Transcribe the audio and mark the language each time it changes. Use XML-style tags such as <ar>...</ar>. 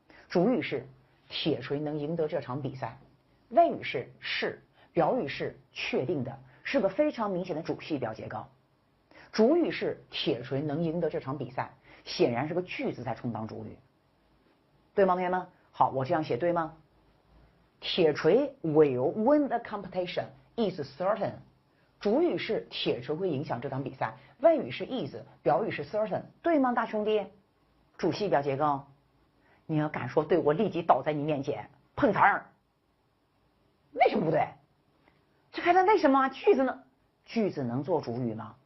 <zh>主语是铁锤能赢得这场比赛，谓语是，表语是确定的。是个非常明显的主系表结构。主语是铁锤能赢得这场比赛，显然是个句子在充当主语，对吗，同学们？好，我这样写对吗？</zh> <en>铁锤 will win the competition is certain。</en> <zh>主语是铁锤会影响这场比赛，谓语是 is， 表语是 certain， 对吗，大兄弟？主系表结构，你要敢说对，我立即倒在你面前碰瓷儿。为什么不对？这还能为什么？句子能做主语吗？</zh>